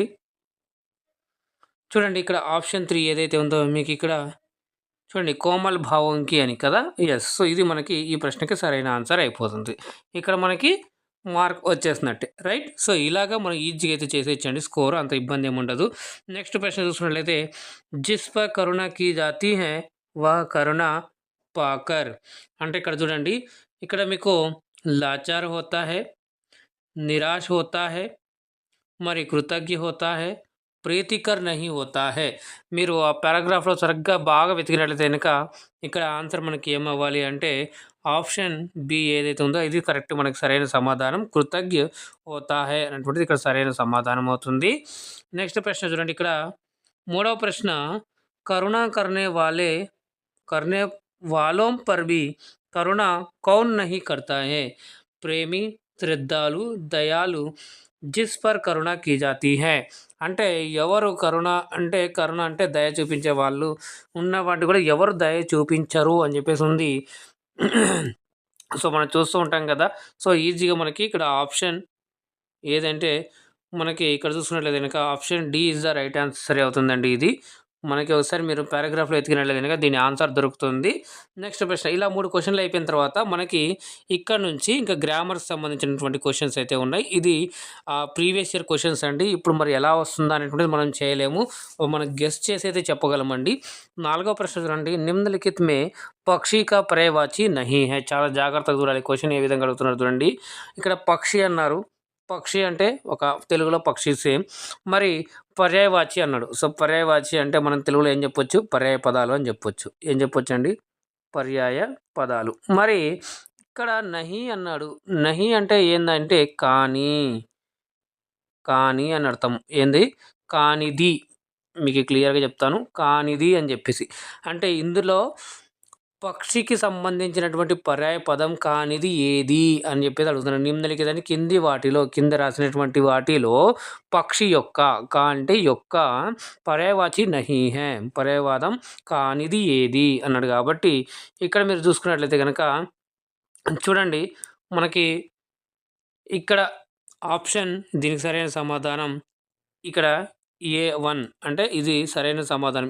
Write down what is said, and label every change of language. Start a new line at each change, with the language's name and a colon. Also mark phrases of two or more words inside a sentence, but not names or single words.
Telugu: చూడండి ఇక్కడ ఆప్షన్ 3 ఏదైతే ఉందో మీకిక్కడ చూడండి కోమల్ భావంకి అని కదా! యెస్. సో, ఇది మనకి ఈ ప్రశ్నకి సరైన ఆన్సర్ అయిపోతుంది. ఇక్కడ మనకి మార్క్ వచ్చేసినట్టే. రైట్? సో, ఇలాగా మనం ఈజీగా అయితే చేసేయొచ్చండి స్కోర్ అంత ఇబ్బంది ఏముండదు. నెక్స్ట్ ప్రశ్న చూసుకున్నట్లయితే
Hindi: जिस पर करुणा की जाती है वह करुणा पाकर
Telugu: అంటే ఇక్కడ చూడండి.
Hindi: ఇక్కడ మీకు लाचार होता है, निराश होता है,
Telugu: మరి
Hindi: कृतज्ञ होता है, प्रीतिकर नहीं होता है.
Telugu: మీరు ఆ పారాగ్రాఫ్‌లో సరిగ్గా బాగా వెతికినట్లయితే గనక ఇక్కడ ఆన్సర్ మనకి ఏమవ్వాలి అంటే ఆప్షన్ బి ఏదైతే ఉందో ఇది కరెక్ట్ మనకి సరైన సమాధానం.
Hindi: कृतज्ञ होता है
Telugu: అనేటువంటిది ఇక్కడ సరైన సమాధానం అవుతుంది. నెక్స్ట్ ప్రశ్న చూడండి ఇక్కడ మూడవ ప్రశ్న
Hindi: కరుణ करने वालों पर भी करुणा कौन नहीं करता है? प्रेमी, श्रद्धालु, दयालु जिस पर करुणा की जाती है.
Telugu: అంటే ఎవరు కరుణ అంటే కరుణ అంటే దయ చూపించే వాళ్ళు ఉన్న వాటి కూడా ఎవరు దయ చూపించరు అని చెప్పేసి ఉంది. సో, మనం చూస్తూ ఉంటాం కదా! సో, ఈజీగా మనకి ఇక్కడ ఆప్షన్ ఏదంటే మనకి ఇక్కడ చూసుకున్నట్లయితే గనక
English: option D is the right answer
Telugu: అవుతుందండి ఇది. మనకి ఒకసారి మీరు పారాగ్రాఫ్‌లో ఎతికినట్లయితే గనక దీని ఆన్సర్ దొరుకుతుంది. నెక్స్ట్ ప్రశ్న ఇలా 3 క్వెషన్‌లు అయిపోయిన తర్వాత మనకి ఇక్కడ నుంచి ఇంకా గ్రామర్‌కి సంబంధించినటువంటి క్వెషన్స్ అయితే ఉన్నాయి. ఇది
English: previous year questions
Telugu: అండి. ఇప్పుడు మరి ఎలా వస్తుందా అనేటువంటిది మనం చేయలేము. మనం గెస్ చేసి అయితే చెప్పగలమండి. 4వ ప్రశ్న చూడండి.
Hindi: निम्नलिखित में पक्षी का पर्यायवाची नहीं है.
Telugu: చాలా జాగ్రత్తగా చూడాలి. క్వెషన్ ఏ విధంగా అడుగుతున్నారు చూడండి. ఇక్కడ పక్షి అన్నారు. పక్షి అంటే ఒక తెలుగులో పక్షి సేమ్. మరి పర్యాయవాచి అన్నాడు. సో, పర్యాయవాచి అంటే మనం తెలుగులో ఏం చెప్పొచ్చు? పర్యాయ పదాలు అని చెప్పొచ్చు. ఏం చెప్పొచ్చండి? పర్యాయ పదాలు. మరి ఇక్కడ నహి అన్నాడు. నహి అంటే ఏందంటే కానీ, కానీ అని అర్థం. ఏంది? కానిది. మీకు క్లియర్‌గా చెప్తాను. కానిది అని చెప్పేసి. అంటే ఇందులో పక్షికి సంబంధించినటువంటి పర్యాయ పదం కానిది ఏది అని చెప్పేసి అడుగుతున్నాను. నిమ్నలిఖితాన్ని కింది వాటిలో కింద రాసినటువంటి వాటిలో పక్షి యొక్క కా అంటే యొక్క
Hindi: पर्यायवाची नहीं है.
Telugu: పర్యాయవాదం కానిది ఏది అన్నాడు కాబట్టి ఇక్కడ మీరు చూసుకున్నట్లయితే గనక చూడండి మనకి ఇక్కడ ఆప్షన్ దీనికి సరైన సమాధానం ఇక్కడ ఏ1 అంటే ఇది సరైన సమాధానం.